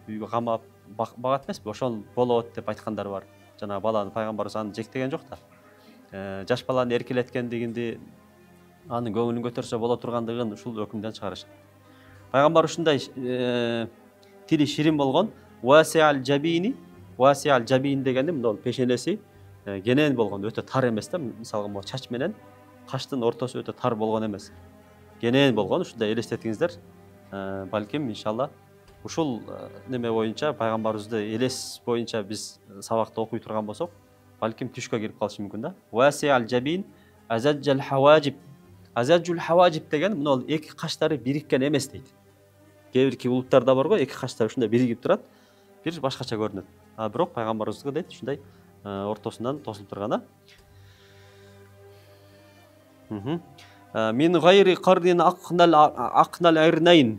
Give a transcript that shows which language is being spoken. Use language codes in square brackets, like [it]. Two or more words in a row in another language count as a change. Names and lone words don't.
[ky] Үйгө камап багат эмеспи? Ошол болот деп айткандар бар. Жана баланы пайгамбарыбыз аны жектеген жок да. Жаш баланы эркелеткендигинди, анын көңүлүн көтөрсө боло тургандыгын ушул өкүмдөн чыгарышат. Пайгамбар ушундай тили ширин болгон. [ar] واسع الجبين [ky] дегени мына пешенеси кенен болгон, өтө тар эмес да. Мисалга могу чач менен каштын ортосу өтө тар болгон эмес. Кенен болгон, ушундай элестетиңиздер. Балким иншалла ушул неме боюнча пайгамбарыбызды элес боюнча биз сабакта окуй турган болсок, балким түшкө кирип калышы мүмкүн да. [ar] واسع الجبين أزج الحواجب أزج الحواجب [ky] деген мына ол эки каштары бириккен эмес дейт. Кээ бир улуттарда бар го, эки каштар ушундай биригип турат, бир башкача көрүнөт. А бирок пайгамбарыбызга дейт ушундай ортосунан тосулуп турган. Мин гайри карнин акнал айрнайн.